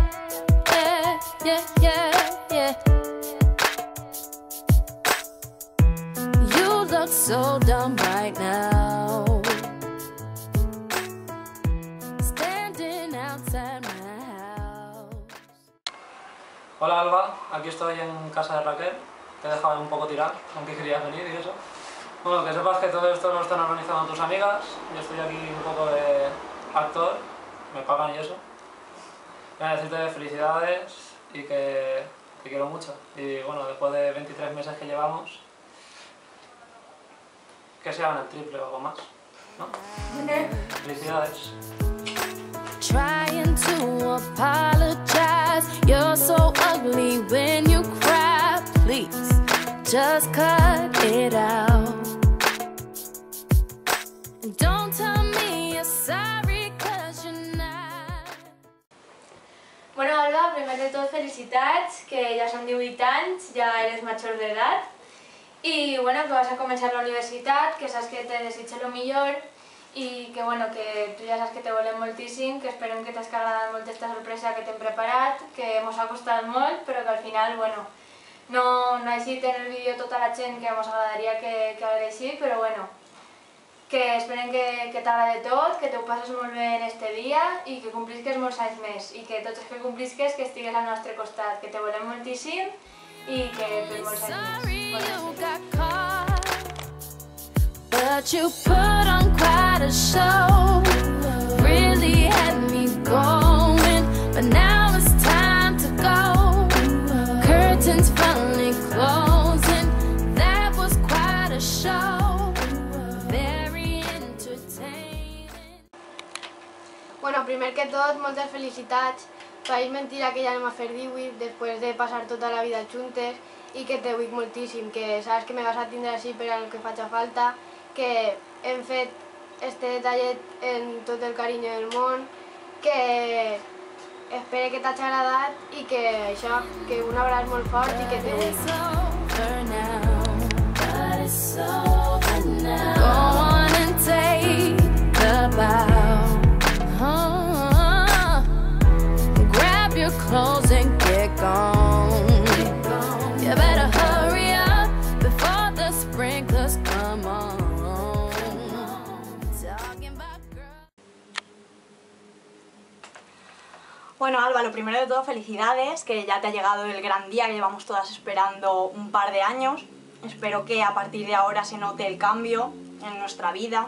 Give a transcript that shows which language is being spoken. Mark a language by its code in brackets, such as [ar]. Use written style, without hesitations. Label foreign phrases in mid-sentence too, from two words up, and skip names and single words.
[en] Yeah. You look so dumb right now. Standing outside my house. [es] Hola Alba, aquí estoy en casa de Raquel. Te he dejado un poco tirar, aunque querías venir y eso. Bueno, que sepas que todo esto lo están organizando tus amigas. Yo estoy aquí un poco de actor, me pagan y eso. Quiero decirte felicidades y que te quiero mucho. Y bueno, después de 23 meses que llevamos, que sean el triple o algo más, ¿no? Felicidades. [en] Trying to apologize, you're so ugly when you cry. Please, just cut it out. And don't tell me you're sorry, 'cause you're not. [ca] Bueno, Alba, primer de tot felicitats, que ja són 18 anys, ja eres major d'edat. I bueno, que vas a començar la universitat, que saps que te desitjo el millor i que bueno, que tu ja saps que te volem moltíssim, que esperem que t'has agradat molt esta sorpresa que t'hem preparat, que mos ha costat molt, però que al final, bueno, no ha eixit en el vídeo tota la gent que mos agradaria que hagués eixit, però bueno, que esperem que t'agrade tot, que t'ho passes molt bé en este dia i que complisques molts anys més i que tots els que complisques que estigues al nostre costat, que te volem moltíssim i que per molts anys més. [en] But you put on quite a show, really had me going, but now it's time to go. Curtains finally closing, that was quite a show, very entertaining. [ca] Bueno, primer que tot, moltes felicitats. Pareix mentira que ja anem a fer 18 després de passar tota la vida juntes i que te vull moltíssim, que saps que me vas a tindre així per al que faci falta, que hem fet este detallet en tot el carinyo del món, que espero que t'hagi agradat i que això, que un abraç molt fort i que te vull. [en] Grab your clothes and get gone. You better hurry up before the sprinklers come on. [es] Bueno, Alba, lo primero de todo, felicidades, que ya te ha llegado el gran día que llevamos todas esperando un par de años. Espero que a partir de ahora se note el cambio en nuestra vida.